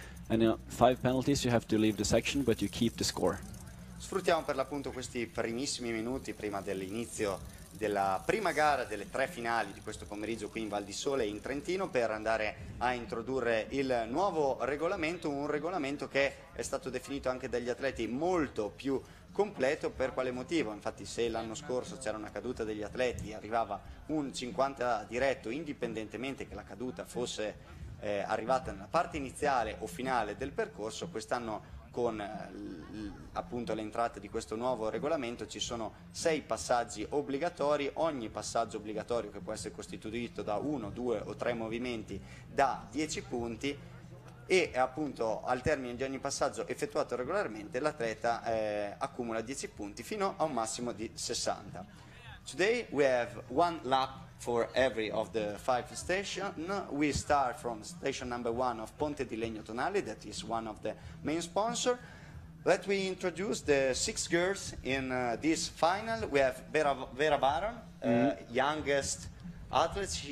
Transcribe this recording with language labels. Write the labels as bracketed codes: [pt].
[en] And 5 penalties, you have to leave the section, but you keep the score. [it] Sfruttiamo per l'appunto questi primissimi minuti prima dell'inizio della prima gara delle 3 finali di questo pomeriggio qui in Val di Sole in Trentino, per andare a introdurre il nuovo regolamento, un regolamento che è stato definito anche dagli atleti molto più completo. Per quale motivo? Infatti, se l'anno scorso c'era una caduta degli atleti, arrivava un 50 diretto indipendentemente che la caduta fosse arrivata nella parte iniziale o finale del percorso, quest'anno con appunto l'entrata di questo nuovo regolamento ci sono 6 passaggi obbligatori. Ogni passaggio obbligatorio, che può essere costituito da 1, 2 o 3 movimenti, da 10 punti, e appunto al termine di ogni passaggio effettuato regolarmente l'atleta accumula 10 punti fino a un massimo di 60. [en] Today we have 1 lap for every of the 5 stations. We start from station number 1 of Ponte di Legno Tonale, that is one of the main sponsors. Let me introduce the 6 girls in this final. We have Vera Baron, youngest athlete.